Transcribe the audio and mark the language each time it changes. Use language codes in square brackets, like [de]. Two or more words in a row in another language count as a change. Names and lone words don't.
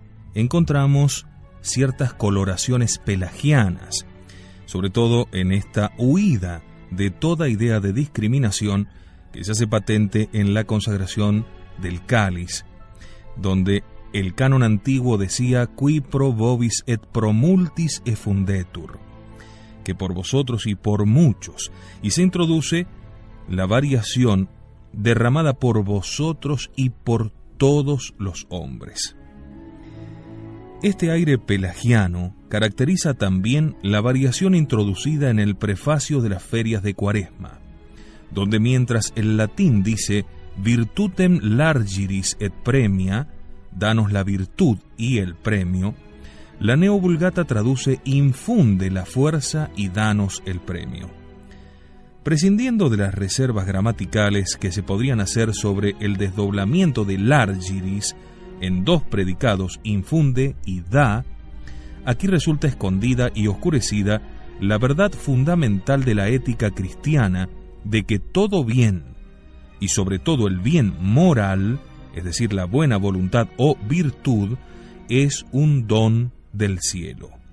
[es] encontramos ciertas coloraciones pelagianas, sobre todo en esta huida de toda idea de discriminación que se hace patente en la consagración del cáliz, donde el canon antiguo decía [la] «Qui pro vobis et pro multis effundetur», [es] que por vosotros y por muchos, y se introduce la variación derramada por vosotros y por todos los hombres. Este aire pelagiano caracteriza también la variación introducida en el prefacio de las ferias de Cuaresma, donde mientras el latín dice [la] virtutem largiris et premia, [es] danos la virtud y el premio, la Neovulgata traduce infunde la fuerza y danos el premio. Prescindiendo de las reservas gramaticales que se podrían hacer sobre el desdoblamiento de largiris en dos predicados infunde y da, aquí resulta escondida y oscurecida la verdad fundamental de la ética cristiana de que todo bien, y sobre todo el bien moral, es decir, la buena voluntad o virtud, es un don del cielo.